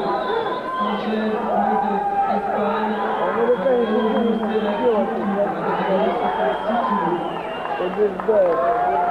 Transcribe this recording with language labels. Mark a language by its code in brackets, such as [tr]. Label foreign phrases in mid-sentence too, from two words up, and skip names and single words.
[fr] Sanchez, Moses, Espagne. [ru] Американец не [fr] Pour [ru] будет [fr] la [ru] делать, [fr] catégorie 66 kg. [ru] побеждает.